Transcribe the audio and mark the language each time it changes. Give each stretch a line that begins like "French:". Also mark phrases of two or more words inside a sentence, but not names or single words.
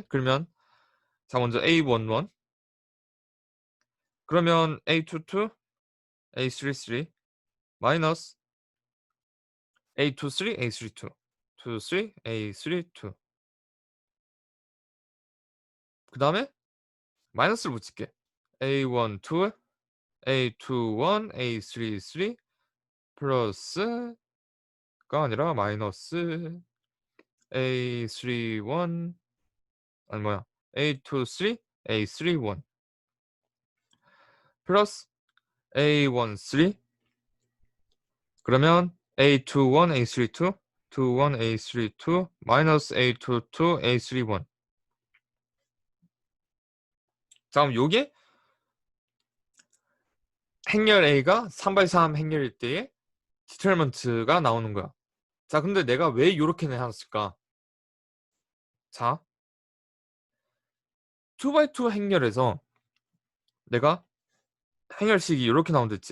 Korean: 그러면 자, 먼저 A11 그러면 A22, A33 마이너스 A23, A32 23, A32 그 다음에 마이너스를 붙일게. A12, A21, A33 플러스가 아니라 마이너스 A31 아니 뭐야 A23, A31 플러스 A13 그러면 A21, A32 A2, 1, A3, 2, 마이너스 A2, 2, A3, 1. 자, 그럼 요게 행렬 A가 3x3 행렬일 때의 디터먼트가 나오는 거야. 자, 근데 내가 왜 이렇게 내놨을까? 자, 2x2 행렬에서 내가 행렬식이 이렇게 나온댔지.